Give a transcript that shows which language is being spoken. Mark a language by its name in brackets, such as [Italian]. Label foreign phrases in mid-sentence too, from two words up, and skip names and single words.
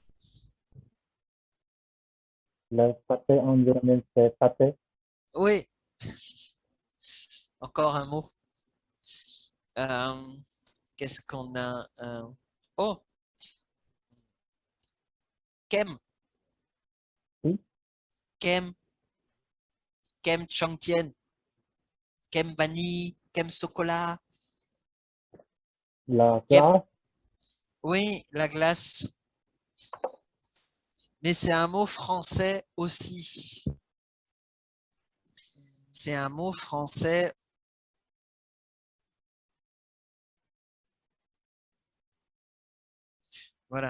[French] Le pâté en vietnamien, c'est pâté. Oui, encore un mot. Qu'est-ce qu'on a? Oh, kem, Oui. [Vietnamese] kem, kem Chang Tien, kem vanille, kem chocolat. [French] La Kem, glace, oui, la glace. Mais c'est un mot français aussi. C'est un mot français. Voilà.